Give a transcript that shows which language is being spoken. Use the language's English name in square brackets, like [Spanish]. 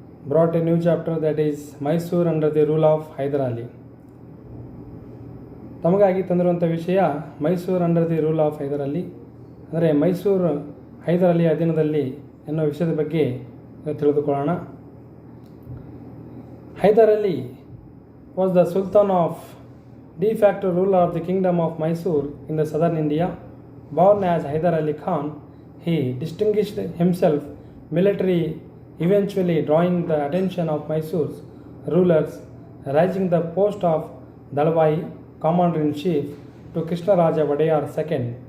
[English] Brought a new chapter that is Mysore under the rule of Hyder Ali. [Kannada] ತಮಗಾಗಿ ತಂದಿರುವಂಥ ವಿಷಯ Mysuru [English] under the rule of Hyder Ali, [Kannada] ಅಂದರೆ ಮೈಸೂರು ಹೈದರ್ ಅಲಿ ಅಧೀನದಲ್ಲಿ ಎನ್ನುವ ವಿಷಯದ ಬಗ್ಗೆ ತಿಳಿದುಕೊಳ್ಳೋಣ. [English] Hyder Ali was the Sultan of de facto ruler of the kingdom of Mysore in the southern India. Born as Hyder Ali Khan, he distinguished himself militarily, eventually drawing the attention of Mysore's rulers, rising the post of Dalwai, commander-in-chief, to Krishnaraja Wadeyar II.